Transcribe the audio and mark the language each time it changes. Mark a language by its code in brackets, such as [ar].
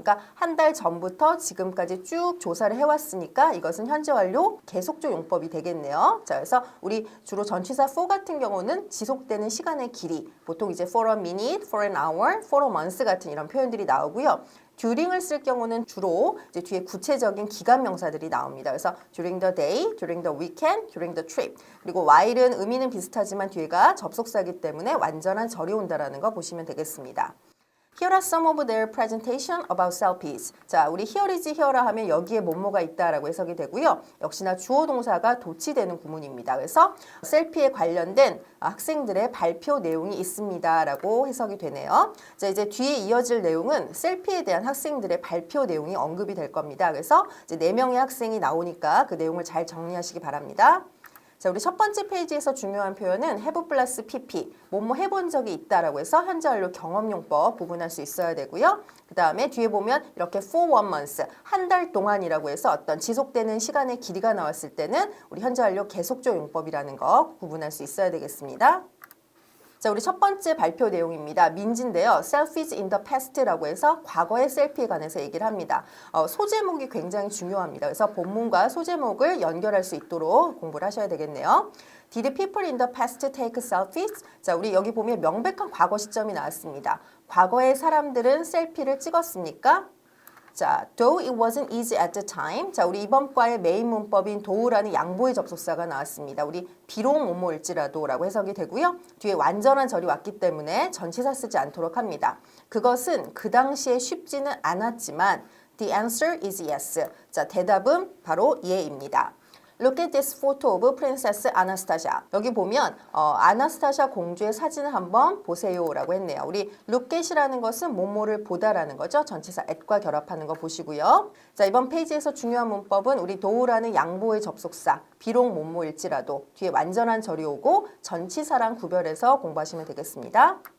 [ko] 그러니까 한 달 전부터 지금까지 쭉 조사를 해왔으니까 이것은 현재 완료 계속조 용법이 되겠네요. 자 그래서 우리 주로 전치사 for 같은 경우는 지속되는 시간의 길이, 보통 이제 [en] for a minute, for an hour, for a month [ko] 같은 이런 표현들이 나오고요. during을 쓸 경우는 주로 이제 뒤에 구체적인 기간 명사들이 나옵니다. 그래서 [en] during the day, during the weekend, during the trip. [ko] 그리고 while은 의미는 비슷하지만 뒤에가 접속사이기 때문에 완전한 절이 온다라는 거 보시면 되겠습니다. [en] Here are some of their presentation about selfies. [ko] 자, 우리 here is here라 하면 여기에 뭐뭐가 있다라고 해석이 되고요. 역시나 주어 동사가 도치되는 구문입니다. 그래서 셀피에 관련된 학생들의 발표 내용이 있습니다라고 해석이 되네요. 자, 이제 뒤에 이어질 내용은 셀피에 대한 학생들의 발표 내용이 언급이 될 겁니다. 그래서 이제 4명의 학생이 나오니까 그 내용을 잘 정리하시기 바랍니다. 자, 우리 첫 번째 페이지에서 중요한 표현은 have 플러스 pp, 뭐뭐 해본 적이 있다라고 해서 현재 완료 경험용법 구분할 수 있어야 되고요. 그 다음에 뒤에 보면 이렇게 for 1 month, 한 달 동안이라고 해서 어떤 지속되는 시간의 길이가 나왔을 때는 우리 현재 완료 계속조 용법이라는 거 구분할 수 있어야 되겠습니다. 자, 우리 첫 번째 발표 내용입니다. 민지인데요. [en] Selfies in the past [ko] 라고 해서 과거의 셀피에 관해서 얘기를 합니다. 소제목이 굉장히 중요합니다. 그래서 본문과 소제목을 연결할 수 있도록 공부를 하셔야 되겠네요. [en] Did people in the past take selfies? [ko] 자, 우리 여기 보면 명백한 과거 시점이 나왔습니다. 과거의 사람들은 셀피를 찍었습니까? 자, [en] though it wasn't easy at the time. [ko] 자, 우리 이번 과의 메인 문법인 though라는 양보의 접속사가 나왔습니다. 우리 비록 뭐뭐일지라도라고 해석이 되고요. 뒤에 완전한 절이 왔기 때문에 전치사 쓰지 않도록 합니다. 그것은 그 당시에 쉽지는 않았지만 [en] the answer is yes. [ko] 자, 대답은 바로 예입니다. [en] Look at this photo of Princess Anastasia. [ko] 여기 보면 아나스타샤 공주의 사진을 한번 보세요라고 했네요. 우리 look at이라는 것은 뭐뭐를 보다라는 거죠. 전치사 at과 결합하는 거 보시고요. 자, 이번 페이지에서 중요한 문법은 우리 do라는 양보의 접속사, 비록 뭐뭐일지라도 뒤에 완전한 절이 오고 전치사랑 구별해서 공부하시면 되겠습니다.